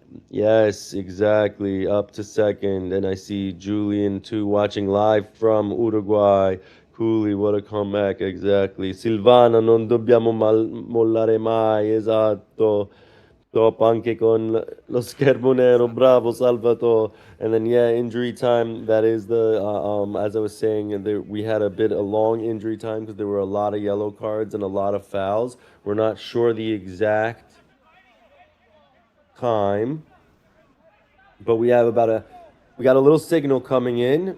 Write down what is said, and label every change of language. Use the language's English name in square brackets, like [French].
[English] Yes, exactly. Up to second. And I see Julian too watching live from Uruguay. Cooley, what a comeback, exactly. [Italian] Silvana, non dobbiamo mollare mai, esatto. Top anche con lo schermo nero, bravo Salvatore. [English] And then yeah, injury time. That is the as I was saying, we had a long injury time because there were a lot of yellow cards and a lot of fouls. We're not sure the exact time, but we got a little signal coming in.